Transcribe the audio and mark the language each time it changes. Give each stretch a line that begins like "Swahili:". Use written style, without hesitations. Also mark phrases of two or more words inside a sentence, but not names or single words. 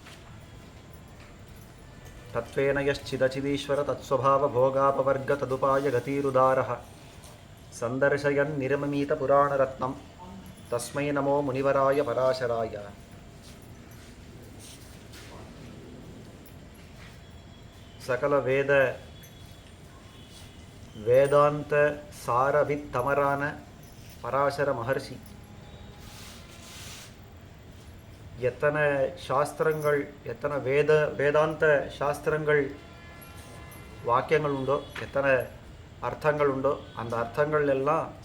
Sanskrit: तत्त्वेन यश्चिदचिदीश्वर तत्स्वभावभोगापवर्गतदुपाय गतिरुदारः सन्दर्शयन् निरममीतपुराणरत्नं तस्मै नमो मुनिवराय पराशराय।
Tamil: सकल வேதாந்த சாரவித்தமரான பராசர மகர்ஷி எத்தனை சாஸ்திரங்கள், எத்தனை வேதாந்த சாஸ்திரங்கள் வாக்கியங்கள் உண்டோ, எத்தனை அர்த்தங்கள் உண்டோ, அந்த அர்த்தங்கள் எல்லாம்